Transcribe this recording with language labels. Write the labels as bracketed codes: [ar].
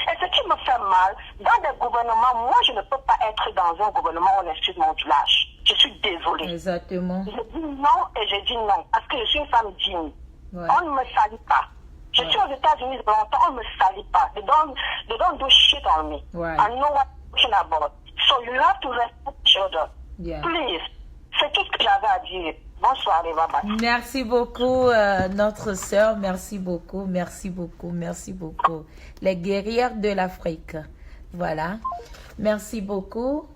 [fr] Et ce qui me fait mal, dans des gouvernements, moi je ne peux pas être dans un gouvernement où on insulte mon village. Je suis désolée. Exactement. Je dis non et je dis non. Parce que je suis une femme digne. Ouais. On ne me salue pas. Je suis aux États-Unis longtemps, on ne me salue pas. [en] They don't do shit on me. Right. I know what I'm talking about. So you have to respect each other. Yeah. Please. [fr] C'est tout ce que j'avais à dire. Bonsoir, les babas. Merci beaucoup, notre sœur. Merci beaucoup, merci beaucoup, merci beaucoup. Les guerrières de l'Afrique. Voilà. Merci beaucoup.